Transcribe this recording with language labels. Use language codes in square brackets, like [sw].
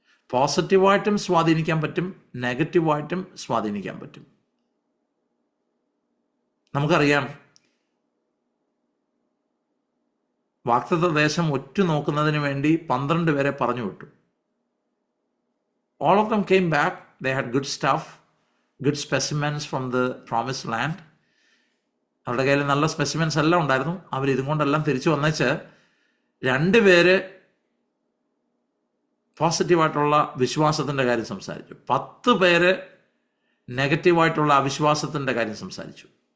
[ml] പോസിറ്റീവായിട്ടും സ്വാധീനിക്കാൻ പറ്റും, നെഗറ്റീവായിട്ടും സ്വാധീനിക്കാൻ പറ്റും. നമുക്കറിയാം, വാഗ്ദത്ത ദേശം ഒറ്റുനോക്കുന്നതിന് വേണ്ടി 12 പേരെ പറഞ്ഞു വിട്ടു. [en] All of them came back. They had good stuff, good specimens from the promised land. [ml] അവരുടെ കയ്യിൽ നല്ല സ്പെസിമെൻസ് എല്ലാം ഉണ്ടായിരുന്നു. അവർ ഇതും കൊണ്ടെല്ലാം തിരിച്ചു വന്നേച്ച് 2 പേര് പോസിറ്റീവായിട്ടുള്ള വിശ്വാസത്തിൻ്റെ കാര്യം സംസാരിച്ചു. 10 പേര് നെഗറ്റീവായിട്ടുള്ള അവിശ്വാസത്തിൻ്റെ കാര്യം സംസാരിച്ചു.